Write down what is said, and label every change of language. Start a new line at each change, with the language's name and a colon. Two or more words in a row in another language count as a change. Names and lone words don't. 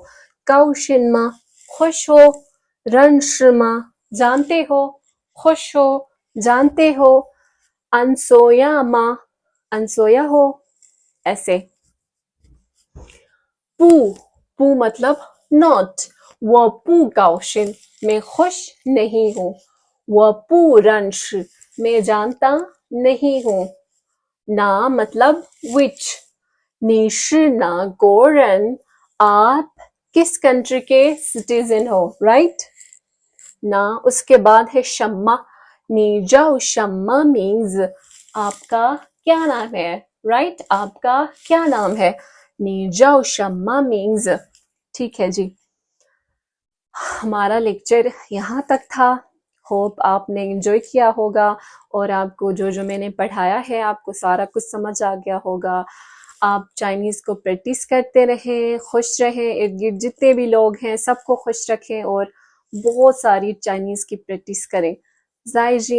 Chinese: 高兴吗
Hindi: खुश हो।
Chinese: 认识吗
Hindi: जानते हो, खुश हो, जानते हो। अनसोया माँ अनसोया हो, ऐसे। पू पू मतलब नॉट।
Chinese: 我不高兴
Hindi: मैं खुश नहीं हूँ।
Chinese: 我不认识
Hindi: मैं जानता नहीं हूँ। ना मतलब which।
Chinese: 你是哪国人
Hindi: आप किस कंट्री के सिटीजन हो, राइट। ना उसके बाद है शम्मा।
Chinese: 你叫什么名字
Hindi: आपका क्या नाम है, राइट। आपका क्या नाम है।
Chinese: 你叫什么名字
Hindi: ठीक है जी। हमारा लेक्चर यहाँ तक था। होप आपने एंजॉय किया होगा और आपको जो जो मैंने पढ़ाया है आपको सारा कुछ समझ आ गया होगा। आप चाइनीज़ को प्रैक्टिस करते रहें, खुश रहें, इर्द गिर्द जितने भी लोग हैं सबको खुश रखें और बहुत सारी चाइनीज़ की प्रैक्टिस करें।